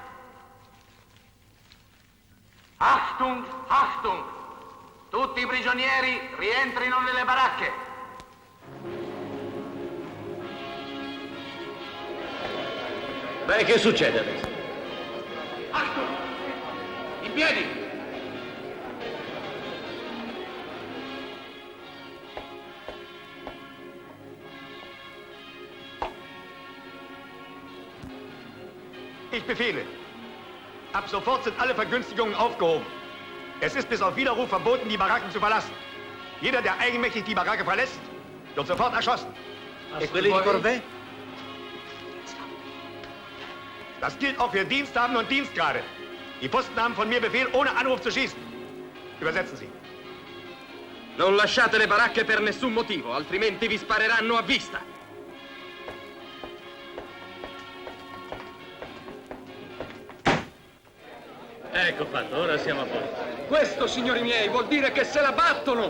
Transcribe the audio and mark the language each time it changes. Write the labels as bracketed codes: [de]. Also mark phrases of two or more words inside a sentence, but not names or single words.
[de] Achtung, Achtung! [it] Tutti i prigionieri rientrino nelle baracche. Beh, che succede adesso? Achtung! In piedi! [de] Ich befehle, ab sofort sind alle Vergünstigungen aufgehoben. Es ist bis auf Widerruf verboten, die Baracken zu verlassen. Jeder, der eigenmächtig die Baracke verlässt, wird sofort erschossen. [it] E quelli di Corvée? [de] Das gilt auch für Diensthaben und Dienstgrade. Die Posten haben von mir Befehl, ohne Anruf zu schießen. Übersetzen Sie. [it] Non lasciate le baracche per nessun motivo, altrimenti vi spareranno a vista. Ecco fatto, ora siamo a posto. Questo, signori miei, vuol dire che se la battono!